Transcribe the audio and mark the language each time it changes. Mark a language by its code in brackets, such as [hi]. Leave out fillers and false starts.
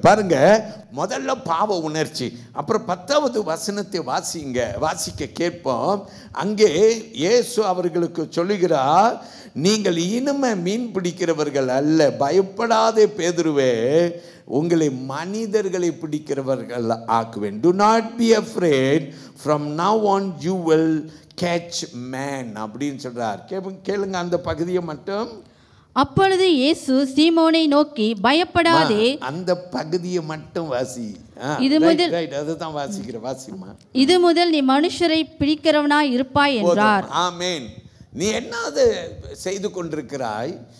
[ta] பாருங்க, முதல்ல பாவ உணர்ச்சி, அப்புறம் 10வது வசனத்தை வாசிக்க கேட்போம். அங்கே இயேசு அவர்களுக்கு சொல்லுகிறார், நீங்கள் இனிமே மீன் பிடிக்கிறவர்கள் அல்ல, பயப்படாதே பேதுருவே, உங்களை மனிதர்களை பிடிக்கிறவர்கள் ஆக்குவேன். [en] Do not be afraid, from now on you will catch man [ta] அப்படின்னு சொல்றார். கேளுங்க அந்த பகுதியை மட்டும். அப்பொழுது இயேசு சீமோனை நோக்கி, பயப்படாதே. அந்த பகுதியை மட்டும் வாசி. அதுதான் வாசிக்கிறேன், வாசிமா. இது முதல் நீ மனுஷரை பிடிக்கிறவனாய் இருப்பாய் என்றார். ஆமென். நீ என்னது செய்து கொண்டிருக்கிறாய்?